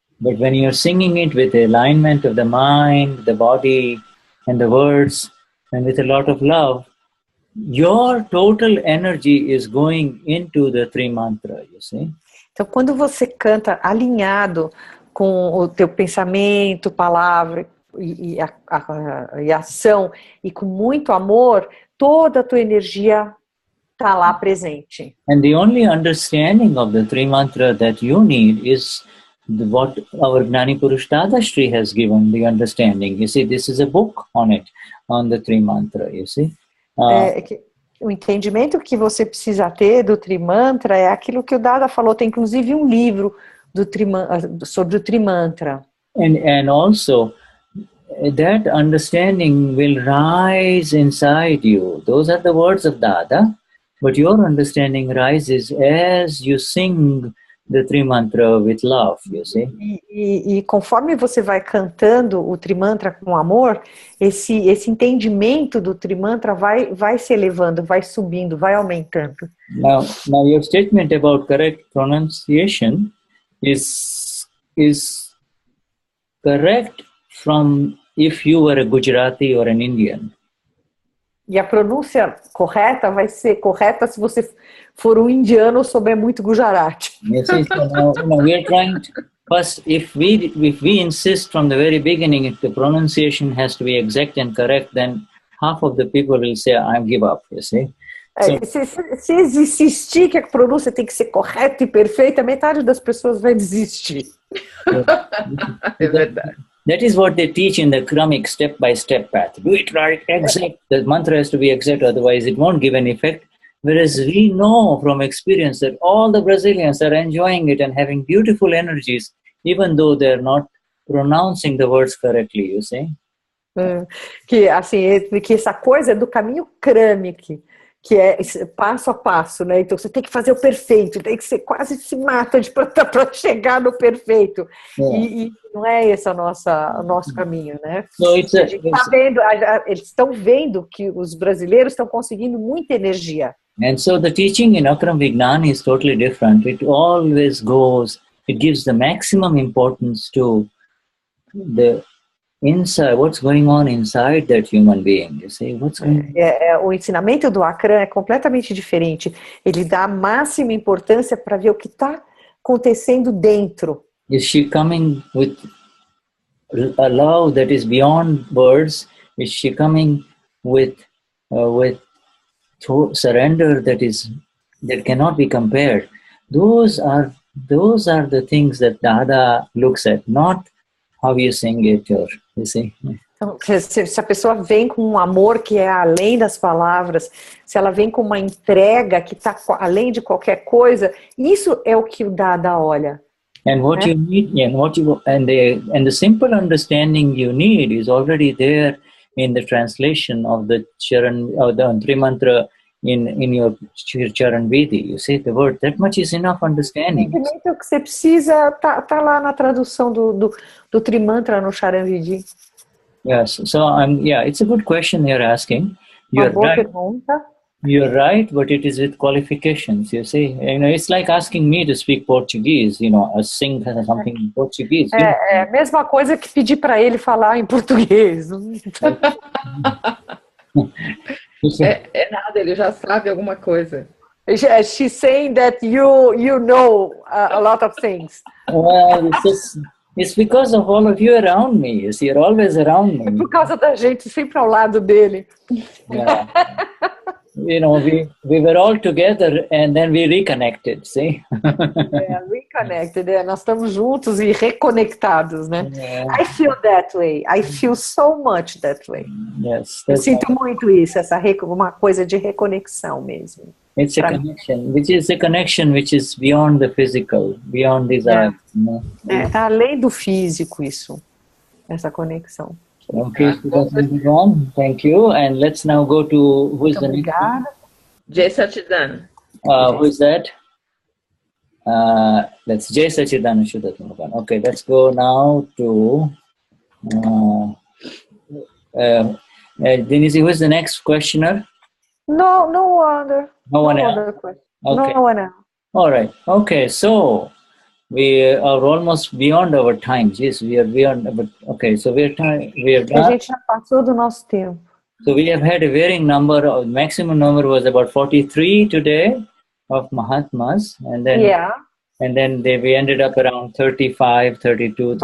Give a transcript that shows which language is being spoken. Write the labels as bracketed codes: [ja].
[en] But when you're singing it with the alignment of the mind, the body, and the words, and with a lot of love, your total energy is going into the three mantra, you see. [pt] Então, quando você canta alinhado com o teu pensamento, palavra e ação, e com muito amor, toda a tua energia está lá presente. [en] And the only understanding of the three mantra that you need is what our Gnani Purush Dadashri has given the understanding. You see, this is a book on it, on the three mantra, you see. [pt] O entendimento que você precisa ter do Trimantra é aquilo que o Dada falou, tem inclusive um livro sobre o Trimantra. [en] And also, that understanding will rise inside you. Those are the words of Dada, but your understanding rises as you sing the Trimantra with love, you see. [pt] E conforme você vai cantando o Trimantra com amor, esse entendimento do Trimantra vai se elevando, vai subindo, vai aumentando. [en] Now your statement about correct pronunciation is correct from if you were a Gujarati or an Indian. [pt] E a pronúncia correta vai ser correta se você for um indiano ou souber muito Gujarati. [en] Yes, so now we are trying to, first, if we insist from the very beginning, if the pronunciation has to be exact and correct, then half of the people will say, I give up, you see. [pt] Se insistir que a pronúncia tem que ser correta e perfeita, metade das pessoas vai desistir. É verdade. [en] That is what they teach in the Akramic step-by-step path. Do it right, exact. The mantra has to be exact, otherwise it won't give an effect. Whereas we know from experience that all the Brazilians are enjoying it and having beautiful energies, even though they're not pronouncing the words correctly, you see. [pt] Que, assim, que essa coisa do caminho Kramic, que é passo a passo, né? Então você tem que fazer o perfeito, tem que ser quase se mata para chegar no perfeito. E não é esse o nosso caminho, né? Eles estão vendo que os brasileiros estão conseguindo muita energia. [en] And so the teaching in Akram Vignan is totally different. It always goes, it gives the maximum importance to the inside, what's going on inside that human being, you see, what's going on? [pt] O ensinamento do Akram é completamente diferente. Ele dá a máxima importância para ver o que está acontecendo dentro. [en] Is she coming with a love that is beyond words? Is she coming with surrender that cannot be compared? Those are the things that Dada looks at, not how you sing it, or you see. [pt] Então, se a pessoa vem com um amor que é além das palavras, se ela vem com uma entrega que está além de qualquer coisa, isso é o que o Dada olha. [en] And what you need, and the simple understanding you need is already there in the translation of the Charan, or the Trimantra in your Charan Vidi. You see the word, that much is enough understanding. [pt] O entendimento que você precisa tá lá na tradução do Trimantra no Charan Vidi. [en] Yes, so it's a good question you're asking. [pt] Uma boa pergunta. [en] You're right, but it is with qualifications, you see. It's like asking me to speak Portuguese, sing something in Portuguese. [pt] É a mesma coisa que pedir para ele falar em português. É nada, ele já sabe alguma coisa. [en] She's saying that you know a lot of things. Well, it's because of all of you around me. You see, you're always around me. [pt] É por causa da gente sempre ao lado dele. [en] Yeah. you know, we were all together and then we reconnected, see? [pt] Reconnected, nós estamos juntos e reconectados, né? [en] Yeah. I feel that way. I feel so much that way. Yes. [pt] Eu sinto muito isso, uma coisa de reconexão mesmo. [en] It's a connection, which is beyond the physical, beyond desire. You know? [pt] Tá além do físico isso, essa conexão. [en] Okay, everyone. Thank you. And let's now go to who is the next one? Jai Sachidan. Who is that? Let's Jai Sachidan Shuddha. Okay, let's go now to Denize. Who is the next questioner? No other. No one else. Other question. Okay. No one else. All right. Okay, so we are almost beyond our time. Yes, we are beyond. But okay, so we are done. [pt] A gente já passou do nosso tempo. [en] So we have had a varying number. Maximum number was about 43 today of Mahatmas, and then we ended up around 35, 32, 30.